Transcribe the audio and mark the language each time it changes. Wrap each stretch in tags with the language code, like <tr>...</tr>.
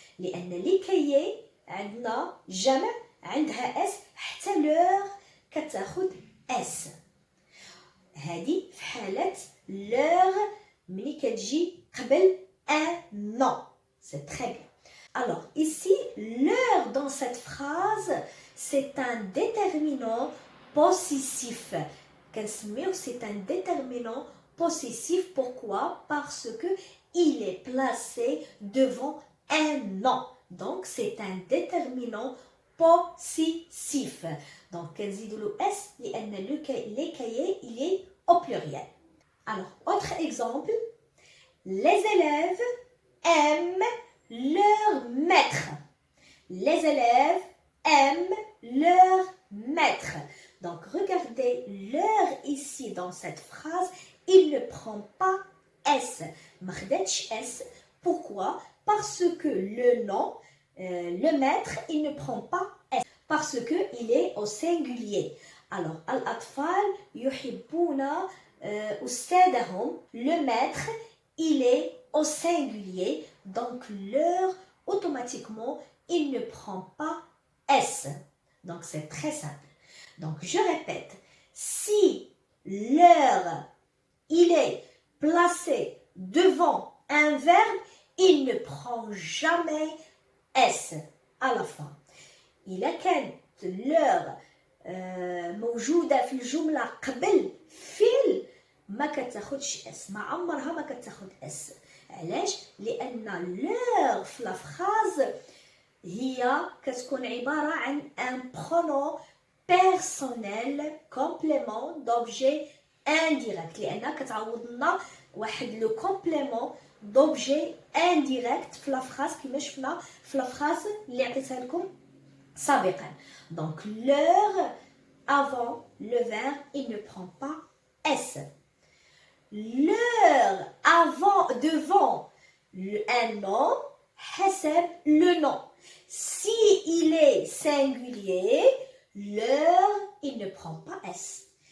<ar>لأن</ar> <fr>les cahiers</fr> <ar>عندنا جمع عندها S حتى leur كتاخد S. هذه في حالة leur ملي كتجي قبل un nom.</ar> <fr>C'est très bien. Alors ici, leur dans cette phrase, c'est un déterminant possessif. C'est un déterminant possessif. Pourquoi? Parce que il est placé devant un nom. Donc c'est un déterminant possessif. Donc</fr> <ar>كنزيدوا له S لأن</ar> <fr>les cahiers il est au pluriel. Alors autre exemple, les élèves aiment leur maître. Les élèves aiment leur maître. Donc regardez, leur ici dans cette phrase, il ne prend pas S.</fr> <ar>ماخدتش S.</ar> <fr>Pourquoi? Parce que le nom, le maître, il ne prend pas S. Parce que il est au singulier.</fr> <ar>Alors, الأطفال يحبون أستاذهم.</ar> <fr>Le maître, il est au singulier. Donc, leur, automatiquement, il ne prend pas S. Donc, c'est très simple. Donc, je répète. Si leur, il est placé devant un verbe, il ne prend jamais S à la fin.</fr> <ar>إذا كانت leur موجودة في الجملة قبل فعل ما كتاخدش اس، ما عمرها ما كتاخد اس. علاش؟ لأن leur في لا فراز هي كتكون عبارة عن</ar> <fr>un pronom personnel complément d'objet indirect،</fr> <ar>لأنها كتعوض لنا واحد</ar> <fr>لو كومبليمون دوبجي انديريكت</fr> <ar>في لا فراز كما شفنا في لا فراز اللي عطيتها لكم سابقا.</ar> <fr>Donc leur avant le verbe il ne prend pas S. Leur avant devant un nom</fr> <ar>حسب</ar> <fr>le nom. Si il est singulier, leur il ne prend pas S.</fr>